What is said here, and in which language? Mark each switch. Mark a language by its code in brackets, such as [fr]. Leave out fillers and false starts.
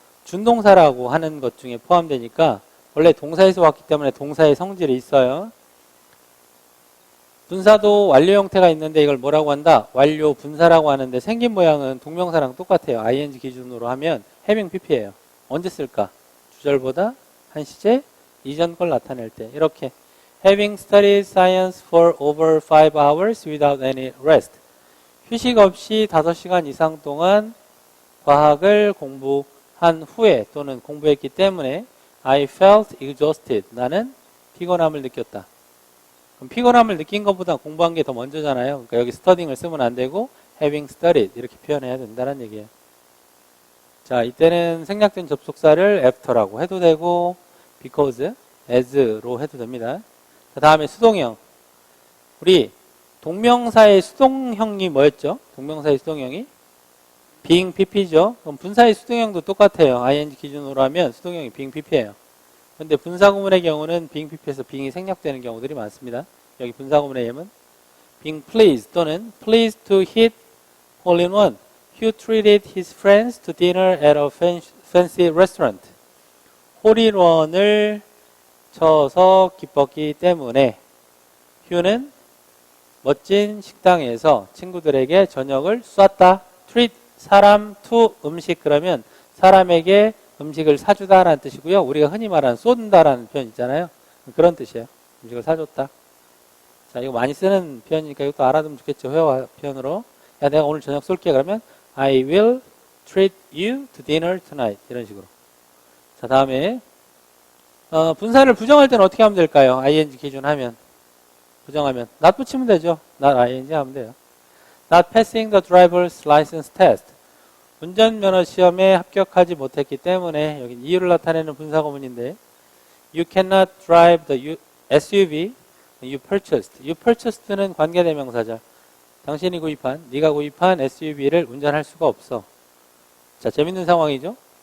[ko] 준동사라고 하는 것 중에 포함되니까 원래 동사에서 왔기 때문에 동사의 성질이 있어요. 분사도 완료 형태가 있는데 이걸 뭐라고 한다? 완료 분사라고 하는데 생긴 모양은 동명사랑 똑같아요. ing 기준으로 하면 having pp예요. 언제 쓸까? 주절보다 한 시제 이전 걸 나타낼 때 이렇게 [en] having studied science for over 5 hours without any rest. [ko] 휴식 없이 5시간 이상 동안 과학을 공부한 후에 또는 공부했기 때문에 [en] I felt exhausted. [ko] 나는 피곤함을 느꼈다. 그럼 피곤함을 느낀 것보다 공부한 게 더 먼저잖아요. 그러니까 여기 studying을 쓰면 안 되고 having studied 이렇게 표현해야 된다는 얘기예요. 자, 이때는 생략된 접속사를 after라고 해도 되고 because, as로 해도 됩니다. 자, 다음에 수동형. 우리 동명사의 수동형이 뭐였죠? 동명사의 수동형이 being pp죠. 그럼 분사의 수동형도 똑같아요. ing 기준으로 하면 수동형이 being pp예요. 근데 분사구문의 경우는 being pp에서 being이 생략되는 경우들이 많습니다. 여기 분사구문의 예문 [en] being pleased [ko] 또는 [en] pleased to hit hole in one. Hugh treated his friends to dinner at a fancy restaurant. [ko] 홀인원을 쳐서 기뻤기 때문에 휴는 멋진 식당에서 친구들에게 저녁을 쐈다. treat 사람 to 음식 그러면 사람에게 음식을 사주다라는 뜻이고요. 우리가 흔히 말하는 쏜다라는 표현 있잖아요. 그런 뜻이에요. 음식을 사줬다. 자, 이거 많이 쓰는 표현이니까 이것도 알아두면 좋겠죠. 회화 표현으로. 야, 내가 오늘 저녁 쏠게. [en] 그러면 I will treat you to dinner tonight. [ko] 이런 식으로. 자, 다음에 분사를 부정할 때는 어떻게 하면 될까요? ing 기준 하면. 부정하면 not 붙이면 되죠. not ing 하면 돼요. [en] Not passing the driver's license test. [ko] 운전면허 시험에 합격하지 못했기 때문에 여기 이유를 나타내는 분사구문인데 [en] You cannot drive the SUV you purchased. [ko] You purchased는 관계대명사죠. 당신이 구입한, 네가 구입한 SUV를 운전할 수가 없어. 자, 재밌는 상황이죠.